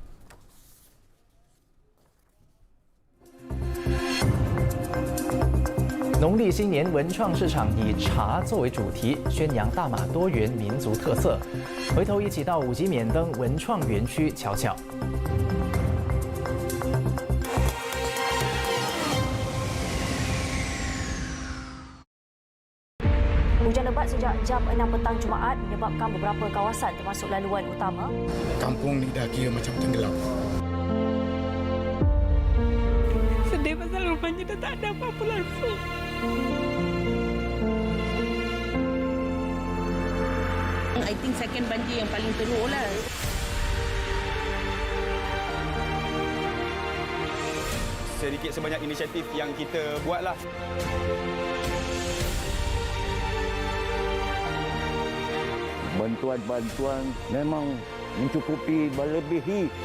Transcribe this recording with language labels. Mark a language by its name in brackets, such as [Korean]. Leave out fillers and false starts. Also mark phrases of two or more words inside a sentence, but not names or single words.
[Chinese] 农历新年文创市场以茶作为主题，宣扬大马多元民族特色。回头一起到五级免登文创园区瞧瞧。 [Malay] Hujan lebat sejak jam 6 petang Jumaat menyebabkan beberapa kawasan termasuk laluan utama. Kampung ni dah kira macam tenggelam. Sedih pasal rumahnya dah tak ada apa-apa langsung. [English] I think second [Malay] banjir yang paling teruk lah. Sedikit sebanyak inisiatif yang kita buatlah. Bantuan-bantuan memang mencukupi melebihi.